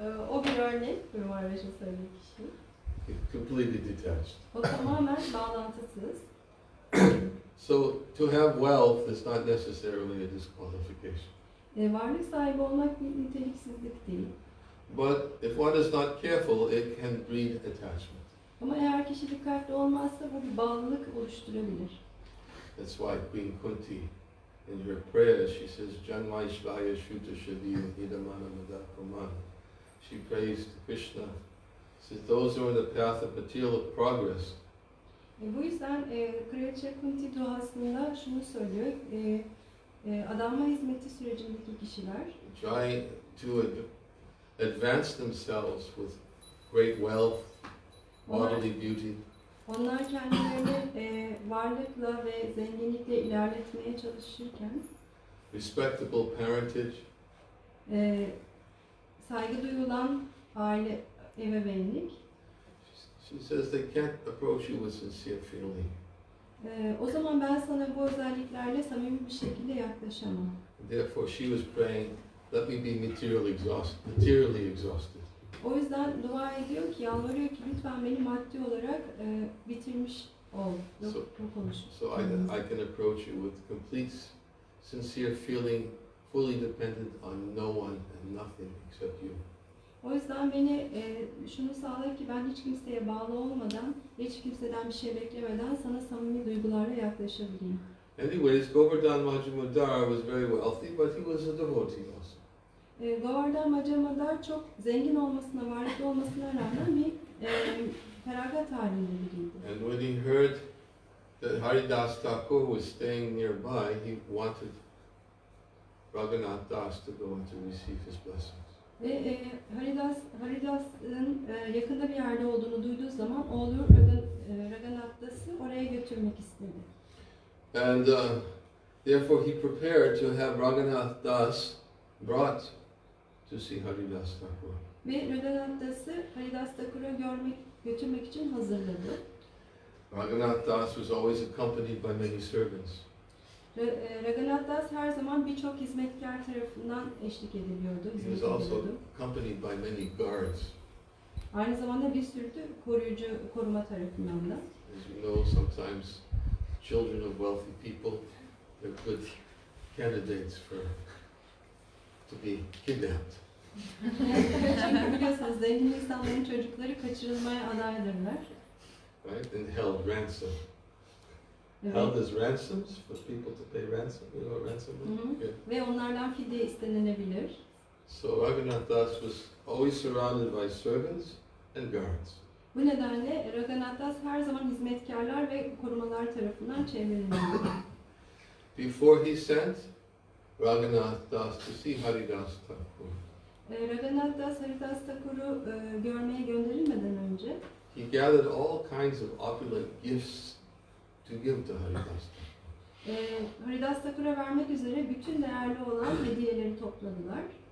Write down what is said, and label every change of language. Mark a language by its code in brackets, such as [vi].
[tr] O bir örnek, Kumarvaş'a söylediği kişi. [en] Completely detached. [tr] O tamamen bağlantısız. [en] So to have wealth is not necessarily a disqualification. [tr] Varlık sahibi olmak bir niteliksizlik değil. [en] But if one is not careful, it can breed attachment. [tr] Ama eğer kişi dikkatli olmazsa bu bir bağlılık oluşturabilir. [en] That's why Queen Kunti, in her prayer, she says, [sa] Janmaishvaya Shuta Shaviya Hidamana Madapaman. [en] She prays to Krishna. Says those who are in the path of material progress. [tr] Bu yüzden Kraliçe Kunti duasında şunu söylüyor. Adanma hizmeti sürecindeki kişiler [en] Trying to advance themselves with great wealth, bodily beauty. [tr] Onlar kendilerini varlıkla ve zenginlikle ilerletmeye çalışırken [en] respectable parentage, [tr] saygı duyulan aile, ebeveynlik. [en] she says they can't approach you with sincere feeling. [tr] O zaman ben sana bu özelliklerle samimi bir şekilde yaklaşamam. [en] Therefore she was praying, let me be materially exhausted. [tr] O yüzden dua ediyor ki, yalvarıyor ki lütfen beni maddi olarak bitirmiş ol. Yok oluşum. [en] So I can approach you with complete, sincere feeling, fully dependent on no one and nothing except you. [tr] O yüzden beni şunu sağlar ki ben hiç kimseye bağlı olmadan, hiç kimseden bir şey beklemeden sana samimi duygularla yaklaşabileyim. [en] Anyways, Govardhan Majumdar was very wealthy, but he was a devotee also. [tr] Govardhan Majumdar çok zengin olmasına, varlıklı olmasına rağmen bir feragat halinde biriydi. [en] And when he heard that Haridas Thakur was staying nearby, he wanted Raghunath Das to go and to receive his blessings. [tr] Ve Haridas'ın yakında bir yerde olduğunu duyduğu zaman oğlu Raghunath Das'ı oraya götürmek istedi. [en] And therefore he prepared to have Raghunath Das brought to see Haridas Thakur. [tr] Ve Raghunath Das'ı Haridas Thakur'a götürmek için hazırladı. [en] Raghunath Das was always accompanied by many servants. [tr] Raghunath Das her zaman birçok hizmetkar tarafından eşlik ediliyordu, [en] He [tr] hizmet [en] was also [tr] ediliyordu. [en] accompanied by many guards. [tr] Aynı zamanda bir sürü de koruma tarafından da. [en] As you know, sometimes children of wealthy people, they're good candidates to be kidnapped. [tr] Çünkü biliyorsunuz zengin insanların çocukları kaçırılmaya adaydırlar. [en] Right? And held ransom. [tr] Evet. [en] Held as ransoms for people to pay ransom. You know what ransom is? Yeah. [tr] Ve onlardan fidye istenilebilir. [en] So Raghunath Das was always surrounded by servants and guards. [tr] Bu nedenle Raghunath Das her zaman hizmetkarlar ve korumalar tarafından çevrilmişti. [en] Before he sent Raghunath Das to see Haridas Thakur, [tr] Raghunath Das Haridas Thakur'u görmeye gönderilmeden önce [en] he gathered all kinds of opulent gifts to give to Haridas Thakur. [tr] Haridas Thakur'a vermek üzere bütün değerli olan hediyeleri topladılar.